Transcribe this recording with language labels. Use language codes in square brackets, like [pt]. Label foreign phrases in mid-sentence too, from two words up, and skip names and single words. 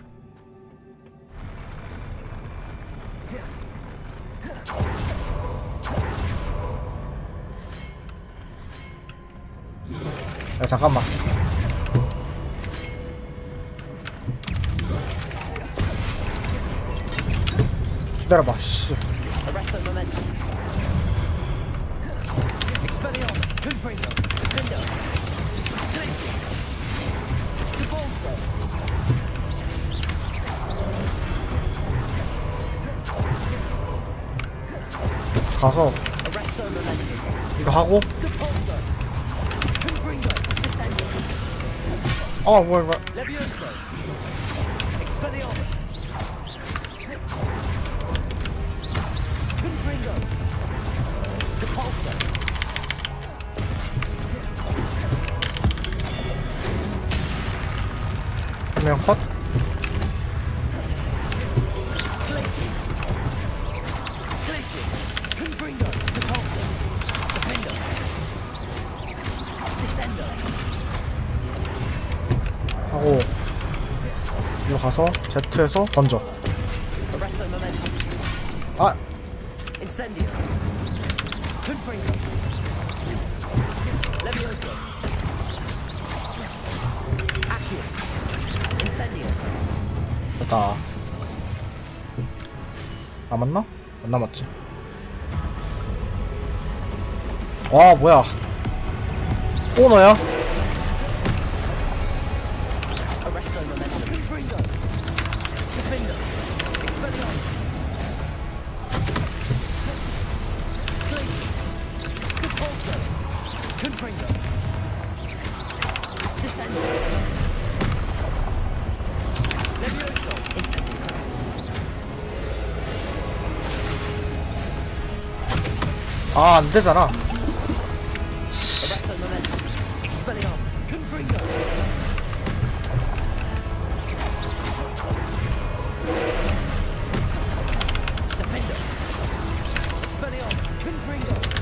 [ko] 야, 잠깐만. 기다려봐, 씨. [la] Arresto momentum. Expelliarmus. Confringo. Defendo. Glacius. Debolso. [ko] 가서 [la] Arresto momentum. [ko] 이거 하고. [la] Debolso. Confringo. Descendo. [ko] 뭐야. [la] Levioso. Expelliarmus. Confringo. Depulso. [ko] 한 명 컷. [la] Glacius. Glacius. Confringo. Depulso. Defendo. Descendo. [ko] 하고 이거 가서 Z에서 던져. [la] Arresto momentum. Incendio. Confringo. Levioso. Accio. Incendio. [ko] 됐다. 남았나? 안 남았지. 뭐야. 오너야? [la] Arresto momentum. Confringo. Defendo. Expelliarmus. Glacius. Depulso. Confringo. Descendo. Levioso. Incendio. [ko] 안 되잖아. [la] Arresto momentum. Expelliarmus. Confringo. Defendo. Expelliarmus. Confringo.